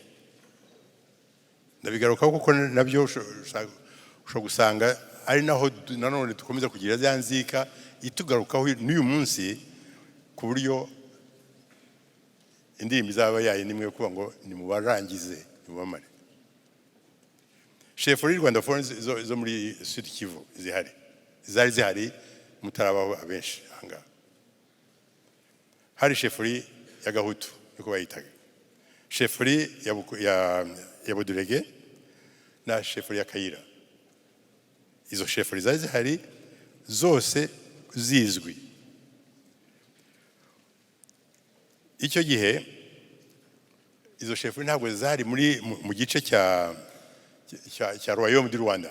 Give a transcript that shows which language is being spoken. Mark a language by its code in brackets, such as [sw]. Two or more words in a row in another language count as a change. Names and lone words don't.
[rw] Ndabigarukaho kuko nabyo ushobora gusanga ari naho nanone dukomeza kugira za nzika itugarukaho n'uyu munsi, ku buryo indirimbo izaba yayo nimwe kuvuga ngo nimubarangize nimubamare. Chefferie Rwanda Foreign zo muri Sud Kivu zari zihari mutarabaho abenshi ahangaha. Hari chefferie ya Gahutu niko bayitaga, chefferie ya Budurege na chefferie ya Kayira. Izo chefferie zari zihari zose zizwi. Icyo gihe izo chefferie ntabwo zari mu gice cya [fr] Royaume du Rwanda.